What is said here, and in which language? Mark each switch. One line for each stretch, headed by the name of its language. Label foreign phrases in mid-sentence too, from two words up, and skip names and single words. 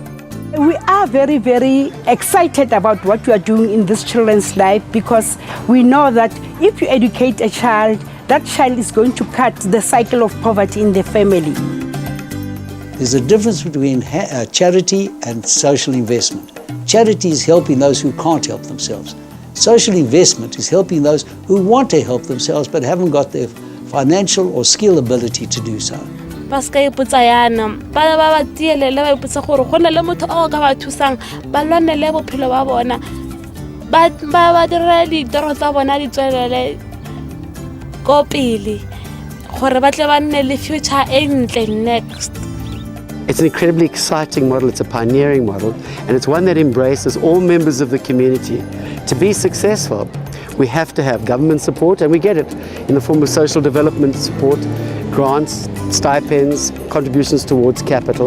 English: We are very, very excited about what we are doing in this children's life because we know that if you educate a child, that child is going to cut the cycle of poverty in the family. There's a difference between charity and social investment. Charity is helping those who can't help themselves. Social investment is helping those who want to help themselves but haven't got the financial or skill ability to do so.
Tswana: Paska iputsa yana ba ba tielele ba iputsa gore gona le motho o ka ba thusang ba lwanele bophelo ba bona ba dire ditoro tsa bona di tswelele go pele gore ba tle ba nne le future e ntle next.
English: It's an incredibly exciting model, it's a pioneering model, and it's one that embraces all members of the community. To be successful, we have to have government support, and we get it in the form of social development support, grants, stipends, contributions towards capital.